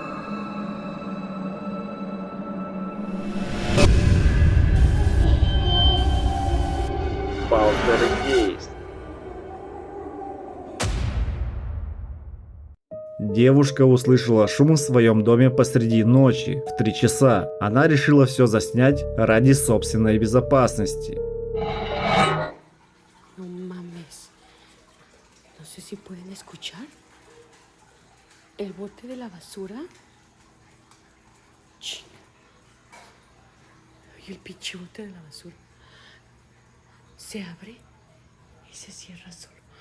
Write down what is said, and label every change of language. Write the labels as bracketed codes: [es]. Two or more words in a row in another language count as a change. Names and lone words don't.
[ru] Полтергейст. Девушка услышала шум в своем доме посреди ночи, в 3 часа. Она решила все заснять ради собственной безопасности. [es] No mames. No sé si pueden escuchar. El bote de la basura. Ching. Y el pinche bote de la basura se abre y se cierra solo.